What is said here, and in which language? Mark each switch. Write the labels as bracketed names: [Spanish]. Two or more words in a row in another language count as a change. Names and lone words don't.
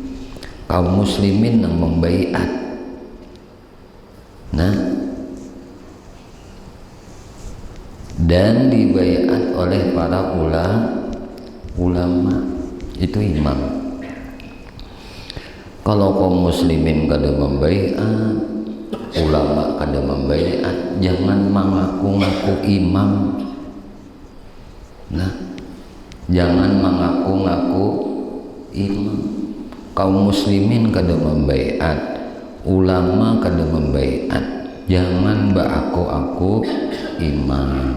[Indonesian] Kaum muslimin yang membaiat. Nah, dan dibaiat oleh para ulama, itu imam. [Banjar] Kalau kaum muslimin kada membaiat, ulama kada membaiat, jangan mengaku-ngaku imam. Nah, jangan mengaku-ngaku imam. Kaum muslimin kada membaiat, ulama kada membaiat, jangan aku imam.